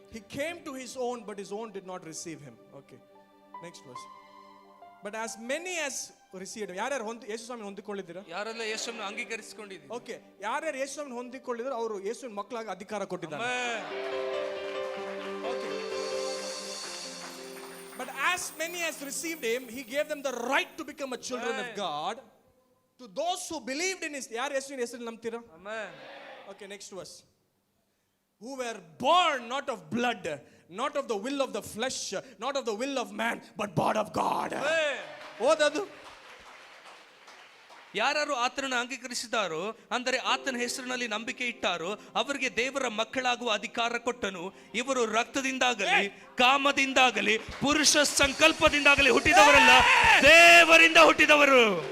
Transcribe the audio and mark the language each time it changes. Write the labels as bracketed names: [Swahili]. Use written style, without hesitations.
[English] He came to his own, but his own did not receive him. Okay. Next verse. But as many as received him. [Kannada] ಯಾರ್ಯಾರು ಯೇಸು ಸ್ವಾಮಿ ಹೊಂದಿಕೊಳ್ಳಿದ್ದೀರಾ? ಯಾರೆಲ್ಲ ಯೇಸುವನ್ನು ಅಂಗೀಕರಿಸಿಕೊಂಡಿದ್ದೀರಿ? Okay, ಯಾರ್ಯಾರು ಯೇಸು ಸ್ವಾಮಿ ಹೊಂದಿಕೊಳ್ಳಿದ್ರು ಅವರು ಯೇಸುವಿನ ಮಕ್ಕಳಾಗಿ ಅಧಿಕಾರ ಕೊಟ್ಟಿದ್ದಾರೆ. [English] Okay. But as many as received him, he gave them the right to become a children of God. To those who believed in his, [Kannada] ಯಾರು ಯೇಸುವಿನ ಹೆಸರಲ್ಲಿ ನಂಬ್ತೀರಾ? [English] Okay, next verse. Who were born not of blood, not of the will of the flesh, not of the will of man, but born of God. [Kannada] ಓದದು. ಯಾರು ಆತನನ್ನು ಅಂಗೀಕರಿಸಿದಾರೋ, ಅಂದರೆ ಆತನ ಹೆಸರಿನಲ್ಲಿ ನಂಬಿಕೆ ಇಟ್ಟಾರೋ ಅವರಿಗೆ ದೇವರ ಮಕ್ಕಳಾಗುವ ಅಧಿಕಾರ ಕೊಟ್ಟನು. ಇವರು ರಕ್ತದಿಂದಾಗಲಿ ಕಾಮದಿಂದಾಗಲಿ ಪುರುಷ ಸಂಕಲ್ಪದಿಂದಾಗಲಿ ಹುಟ್ಟಿದವರಲ್ಲ, ದೇವರಿಂದ ಹುಟ್ಟಿದವರು.